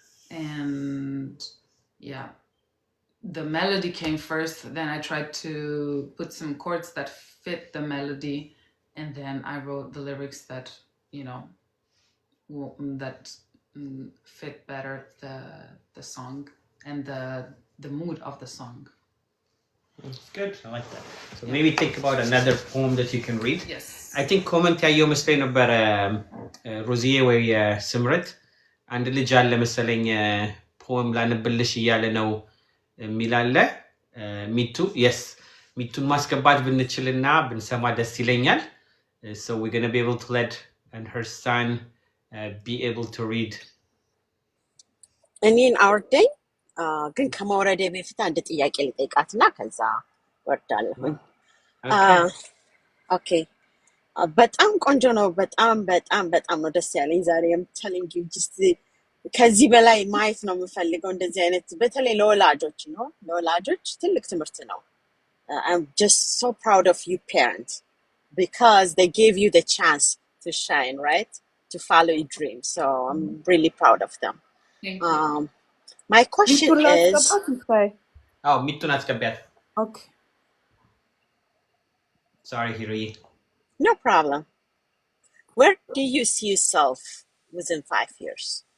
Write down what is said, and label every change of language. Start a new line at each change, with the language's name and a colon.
English: And yeah, the melody came first, then I tried to put some chords that fit the melody, and then I wrote the lyrics that, you know, that fit better the song and the mood of the song. It's good. I like that. So Yeah. maybe think about another poem that you can read. Yes. I think
Amharic: ኮመንት ያየው መስሎኝ ነበረ ሮዚዬ ወይ ስምረት አንድ ልጅ አለ መሰለኝ ፖም ላንብልሽ እያለ ነው የሚላለ ሚቱ yes ሚቱን ማስገባት ብንችልና ብንሰማ ደስ ይለኛል.
English: So we're going to be able to let and her son be able to read.
Amharic: እኔን አውርደኝ ግን ከመውረዴ በፊት አንድ ጥያቄ ልጠይቃትና ከዛ ወርዳለሁኝ። ኦኬ በጣም ቆንጆ ነው። በጣም ነው ደስ ያለኝ ዛሬ
English: telling you just
Amharic: ከዚህ በላይ ማየት ነው የምፈልገው እንደዚህ አይነት በተለይ ለወላጆች ነው ለወላጆች ትልቅ ትምህርት ነው።
English: I'm just so proud of you parents because they gave you the chance to shine, right? To follow your dreams. So I'm really proud of them. Thank you. My question is
Amharic: ሚቱን አስገቢያት.
English: Okay. Sorry Hiri. no problem. Where do you see yourself within 5 years?